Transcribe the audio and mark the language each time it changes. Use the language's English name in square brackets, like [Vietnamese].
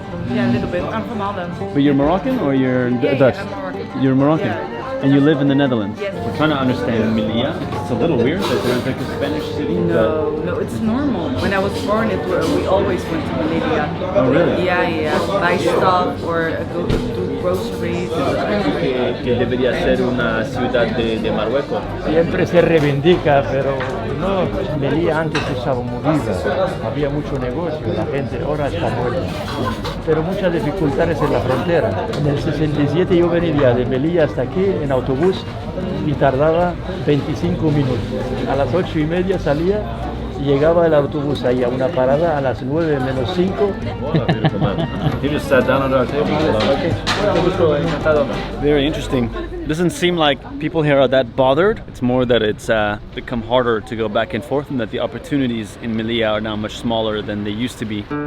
[English] yeah, a little bit. I'm from Holland. But you're Moroccan or you're Dutch? I'm Moroccan. You're Moroccan? Yeah. And you live in the Netherlands? Yes. We're trying to understand Melilla. It's a little weird that there's like a Spanish city. No, it's normal. When I was born, we always went to Melilla. Oh, really? Yeah. Buy stuff or go do groceries. [Spanish] Que debería ser una ciudad de Marruecos. Siempre se reivindica, pero no, Melilla antes estaba muy viva, había mucho negocio, la gente ahora está muerta. Pero muchas dificultades en la frontera. En el 67 yo venía de Melilla hasta aquí en autobús y tardaba 25 minutos. A las 8:30 salía y llegaba el autobús ahí a una parada a las 9 menos 5. [English] He just sat down at our table. Okay. Very interesting. Doesn't seem like people here are that bothered. It's more that it's become harder to go back and forth, and that the opportunities in Melilla are now much smaller than they used to be.